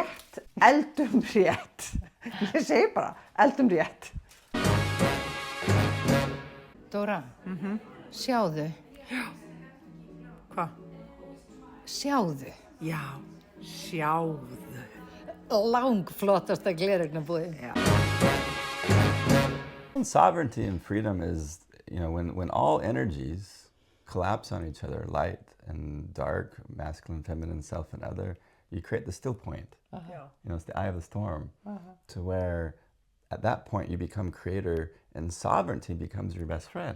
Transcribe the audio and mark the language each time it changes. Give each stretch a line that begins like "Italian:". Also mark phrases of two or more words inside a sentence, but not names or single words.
Icelandic: rétt, eldum rétt. Ég segi bara, eldum rétt. Dóra, sjáðu, Hvað? sjáðu. Já, sjáðu. Langflottasta gleraugnabúðin.
English: Sovereignty and freedom is, when all energies collapse on each other, light and dark, masculine, feminine, self and other, you create the still point.
Icelandic: Já.
English: It's the eye of the storm, to where at that point you become creator and sovereignty becomes your best friend.